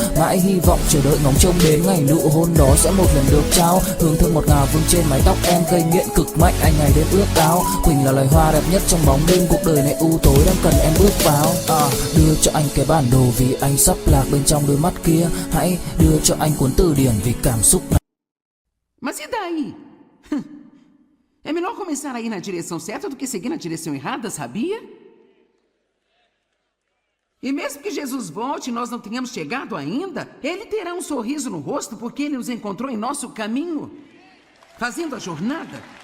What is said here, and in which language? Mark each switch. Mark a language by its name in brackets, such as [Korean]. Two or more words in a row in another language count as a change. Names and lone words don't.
[Vietnamese] Mãi hy vọng chờ đợi ngóng trông đến ngày nụ hôn đó sẽ một lần được trao. Hương thơm ngọt ngào vương trên mái tóc em, gây nghiện cực mạnh anh ngày đêm ước ao. Quỳnh là loài hoa đẹp nhất trong bóng đêm, cuộc đời này u tối đang cần em bước vào. Đưa cho anh cái bản đồ vì anh sắp lạc bên trong đôi mắt kia. Hãy đưa cho anh cuốn từ điển vì cảm xúc này. [Portuguese] Mas e daí? É melhor começar a ir na direção certa do que seguir na direção errada, sabia? E mesmo que Jesus volte e nós não tenhamos chegado ainda, Ele terá um sorriso no rosto porque Ele nos encontrou em nosso caminho, fazendo a jornada.